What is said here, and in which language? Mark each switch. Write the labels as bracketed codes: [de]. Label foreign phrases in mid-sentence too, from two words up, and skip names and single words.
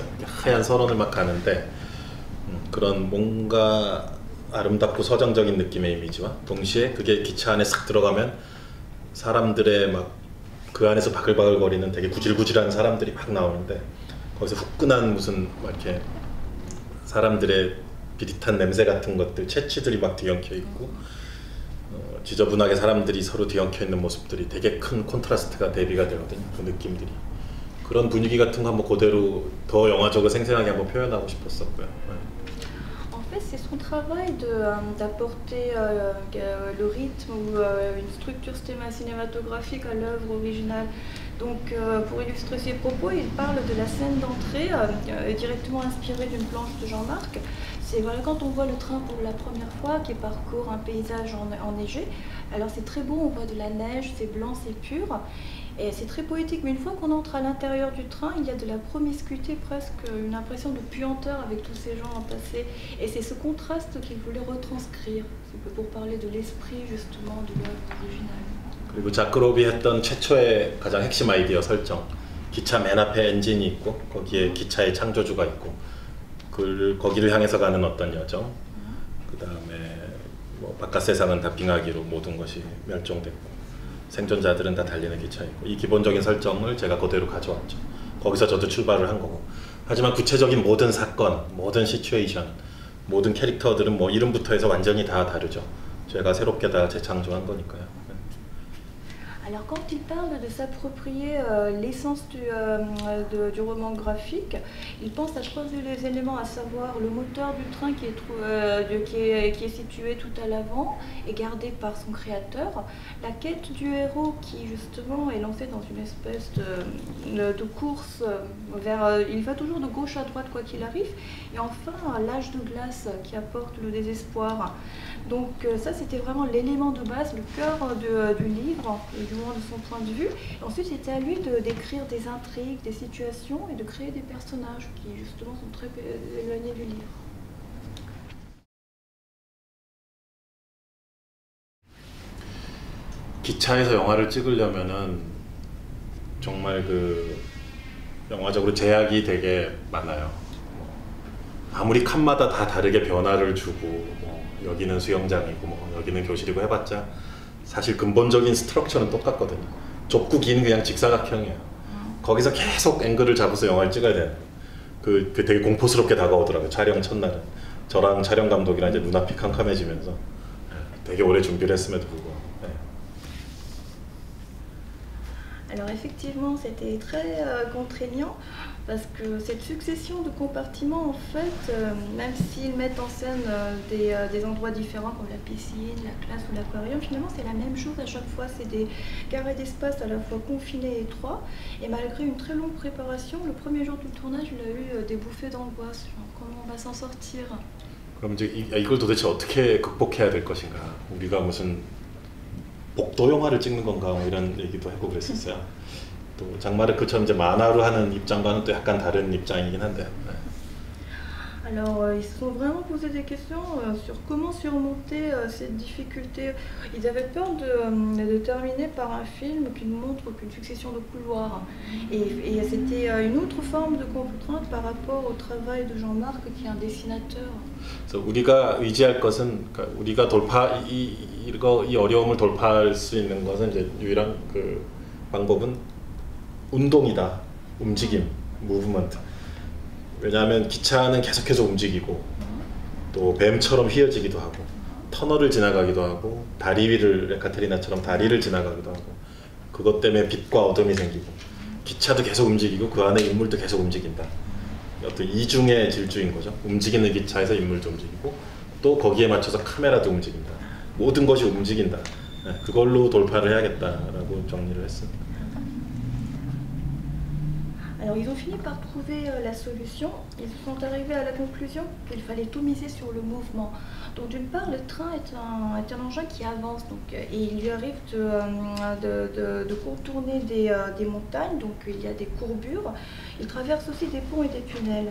[ko] 하얀 설원을 막 가는데 그런 뭔가 아름답고 서정적인 느낌의 이미지와 동시에 그게 기차 안에 싹 들어가면 사람들의 막 그 안에서 바글바글 거리는 되게 구질구질한 사람들이 막 나오는데 거기서 후끈한 무슨 막 이렇게 사람들의 비릿한 냄새 같은 것들, 채취들이 막 뒤엉켜 있고 지저분하게 사람들이 서로 뒤엉켜 있는 모습들이 되게 큰 콘트라스트가 대비가 되거든요. 그 느낌들이. 그런 분위기 같은 거 한번 그대로 더 영화적으로 생생하게 한번 표현하고 싶었었고요. [fr] En fait, c'est son travail d'apporter le rythme ou une structure cinématographique à l'œuvre originale. Donc, pour illustrer ses propos, il parle de la scène d'entrée directement inspirée d'une planche de Jean-Marc. C'est voilà, quand on voit le train pour la première fois qui parcourt un paysage enneigé, alors c'est très beau, on voit de la neige, c'est blanc, c'est pur, et c'est très poétique. Mais une fois qu'on entre à l'intérieur du train, il y a de la promiscuité, presque une impression de puanteur avec tous ces gens entassés. Et c'est ce contraste qu'il voulait retranscrire, c'est pour parler de l'esprit justement de l'œuvre originale. [ko] 그리고 자크로비 했던 최초의 가장 핵심 아이디어 설정, 기차 맨 앞에 엔진이 있고 거기에 기차의 창조주가 있고 거기를 향해서 가는 어떤 여정, 그 다음에 뭐 바깥 세상은 다 빙하기로 모든 것이 멸종됐고 생존자들은 다 달리는 기차에 있고, 이 기본적인 설정을 제가 그대로 가져왔죠. 거기서 저도 출발을 한 거고, 하지만 구체적인 모든 사건, 모든 시츄에이션, 모든 캐릭터들은 뭐 이름부터 해서 완전히 다 다르죠. 제가 새롭게 다 재창조한 거니까요. [fr] Alors quand il parle de s'approprier l'essence du roman graphique, il pense à trois éléments, à savoir le moteur du train qui est situé tout à l'avant et gardé par son créateur, la quête du héros qui justement est lancée dans une espèce de course vers... il va toujours de gauche à droite quoi qu'il arrive, et enfin l'âge de glace qui apporte le désespoir. Donc ça c'était vraiment l'élément de base, le cœur du livre, du moins de son point de vue. Et ensuite c'était à lui d'écrire des intrigues, des situations et de créer des personnages qui justement sont très éloignés du livre. [ko] 기차에서 영화를 찍으려면은 정말 그 영화적으로 제약이 되게 많아요. 아무리 칸마다 다 다르게 변화를 주고 뭐 여기는 수영장이고 뭐 여기는 교실이고 해봤자 사실 근본적인 스트럭처는 똑같거든요. 좁고 긴 그냥 직사각형이에요. 거기서 계속 앵글을 잡아서 영화를 찍어야 돼요. 그 되게 공포스럽게 다가오더라고요. 촬영 첫날은 저랑 촬영 감독이랑 이제 눈앞이 캄캄해지면서 되게 오래 준비를 했음에도 불구하고. [fr] Alors effectivement, c'était très contraignant parce que cette succession de compartiments, en fait, même s'ils mettent en scène des endroits différents comme la piscine, la classe ou l'aquarium, finalement c'est la même chose à chaque fois. C'est des carrés d'espace à la fois confinés et étroits. Et malgré une très longue préparation, le premier jour du tournage, il a eu des bouffées d'angoisse. Comment on va s'en sortir? [ko] 그럼 이제 이걸 도대체 어떻게 극복해야 될 것인가? 우리가 무슨 복도 영화를 찍는 건가 뭐 이런 얘기도 하고 그랬었어요. 또 장마르크처럼 이제 만화로 하는 입장과는 또 약간 다른 입장이긴 한데. 네. [fr] Alors ils se sont vraiment posé des questions sur comment surmonter cette difficulté. Ils avaient peur de terminer par un film qui ne montre qu'une succession de couloirs. Et c'était une autre forme de contrainte par rapport au travail de Jean-Marc qui est un dessinateur. [ko] 그래서 우리가 의지할 것은 우리가 이 어려움을 돌파할 수 있는 것은 이제 유일한 그 방법은 운동이다. 움직임, 무브먼트. 왜냐하면 기차는 계속해서 움직이고 또 뱀처럼 휘어지기도 하고 터널을 지나가기도 하고 다리 위를 에카테리나처럼 다리를 지나가기도 하고 그것 때문에 빛과 어둠이 생기고 기차도 계속 움직이고 그 안에 인물도 계속 움직인다. 어떤 이중의 질주인 거죠. 움직이는 기차에서 인물도 움직이고 또 거기에 맞춰서 카메라도 움직인다. 모든 것이 움직인다. 그걸로 돌파를 해야겠다라고 정리를 했습니다. [fr] Alors ils ont fini par trouver la solution, ils sont arrivés à la conclusion qu'il fallait tout miser sur le mouvement. Donc d'une part le train est un engin qui avance et il lui arrive de contourner des montagnes, donc il y a des courbures, il traverse aussi des ponts et des tunnels.